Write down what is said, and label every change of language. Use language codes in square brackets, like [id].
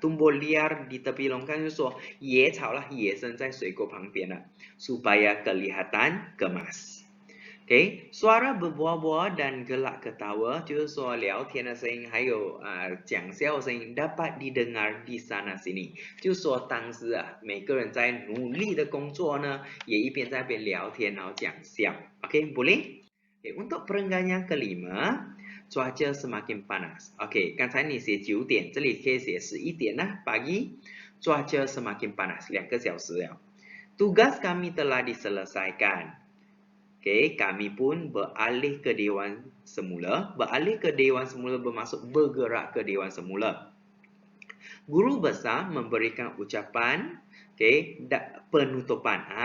[ms] Tumbuh liar di tepi longkang [zh] 就是说野草啦，野生在水沟旁边了， [ms] supaya kelihatan kemas. Suara berbual-bual dan gelak ketawa, [zh] 就是说聊天的声音还有讲笑的声音 [ms] dapat didengar di sana sini. [zh] 就是说当时每个人在努力的工作呢，也一边在那边聊天然后讲笑。 [ms] boleh? Untuk perenggan yang kelima, cuaca semakin panas. [zh] 刚才你写9点，这里可以写11点lah pagi. [ms] Cuaca semakin panas, [zh] 2 个小时了。 [ms] Tugas kami telah diselesaikan. Kami pun beralih ke dewan semula. Beralih ke dewan semula bermaksud bergerak ke dewan semula. Guru besar memberikan ucapan penutupan.